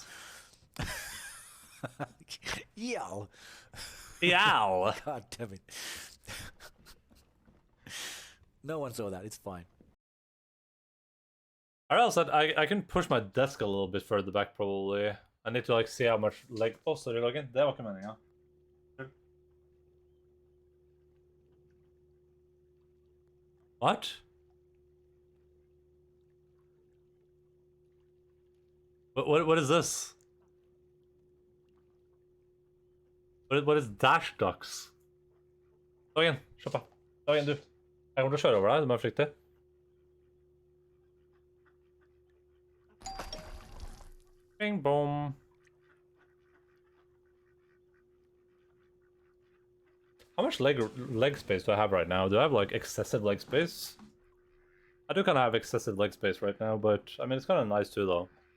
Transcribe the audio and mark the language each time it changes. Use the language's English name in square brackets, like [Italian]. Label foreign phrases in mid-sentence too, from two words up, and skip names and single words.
[English] dumb. Eel. Yow. God damn it. No one saw that. It's fine. I also said I can push my desk a little bit further back probably. I need to like see how much leg. Oh, sorry, Logan. [Norwegian] Det var ikke meningen. [English] What? What is this? What is dash ducks? Logan, [Norwegian] slapp av. Logan, du. Jeg kommer til å kjøre over deg, du må være forsiktig. [English] Bing boom. How much leg space do I have right now? Do I have like excessive leg space? I do kind of have excessive leg space right now, but I mean it's kind of nice too though.